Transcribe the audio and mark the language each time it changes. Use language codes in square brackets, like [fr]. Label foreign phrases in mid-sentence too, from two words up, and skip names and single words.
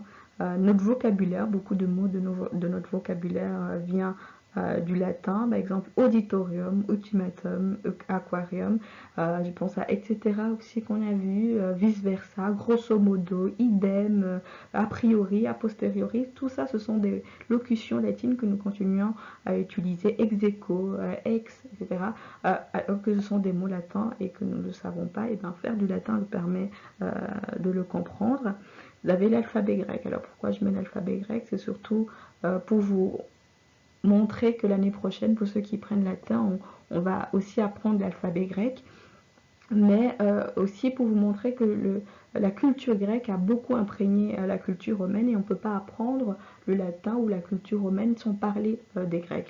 [fr] Notre vocabulaire, beaucoup de mots de notre vocabulaire vient du latin, par exemple auditorium, ultimatum, aquarium, je pense à etc. aussi qu'on a vu, [la] vice versa, grosso modo, [fr] idem, [la] a priori, a posteriori, [fr] tout ça ce sont des locutions latines que nous continuons à utiliser, [la] ex aequo, ex, [fr] etc. Alors que ce sont des mots latins et que nous ne le savons pas, et bien faire du latin nous permet de le comprendre. Vous avez l'alphabet grec. Alors pourquoi je mets l'alphabet grec? C'est surtout pour vous montrer que l'année prochaine, pour ceux qui prennent latin, on va aussi apprendre l'alphabet grec, mais aussi pour vous montrer que la culture grecque a beaucoup imprégné la culture romaine, et on ne peut pas apprendre le latin ou la culture romaine sans parler des Grecs.